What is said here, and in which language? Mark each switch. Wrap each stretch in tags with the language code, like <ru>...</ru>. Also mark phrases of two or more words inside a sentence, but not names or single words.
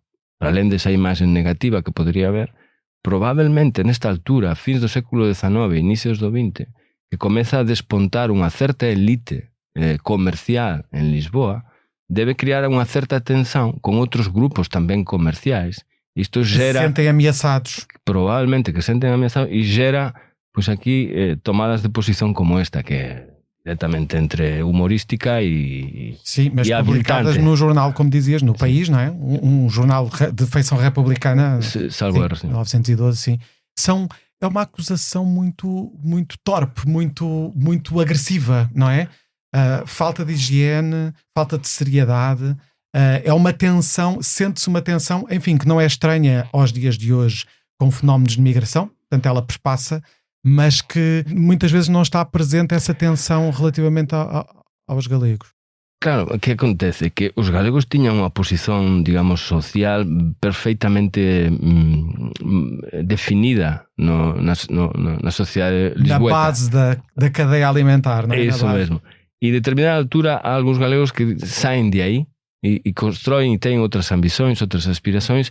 <gl>Para além desa imaxe negativa que podría haber, probablemente nesta altura, fins do século XIX e inicios do XX, que comeza a despontar unha certa elite comercial en Lisboa, debe criar unha certa tensão con outros grupos tamén comerciais.</gl> <pt>Isto gera... Se sentem ameaçados.</pt> <gl>Probablemente que se sentem ameaçados, e gera, pois aquí, tomadas de posición como esta, que é diretamente entre humorística e</gl> <pt>sim, mas publicadas no jornal, como dizias, no País, não é? Um jornal de feição republicana. Salvo erro, sim. 1912, sim. É uma acusação muito torpe, muito agressiva, não é? Falta de higiene, falta de seriedade. É uma tensão, sente-se uma tensão, enfim, que não é estranha aos dias de hoje com fenómenos de migração, portanto ela perpassa, mas que muitas vezes não está presente essa tensão relativamente aos galegos.</pt> <gl>Claro, o que acontece é que os galegos tiñan unha posición, digamos, social perfeitamente definida na sociedade lisboeta.</gl> <pt>Na base da cadeia alimentar, não é? Isso mesmo. E de determinada altura há alguns galegos que saem de aí e constroem e têm outras ambições, outras aspirações.</pt>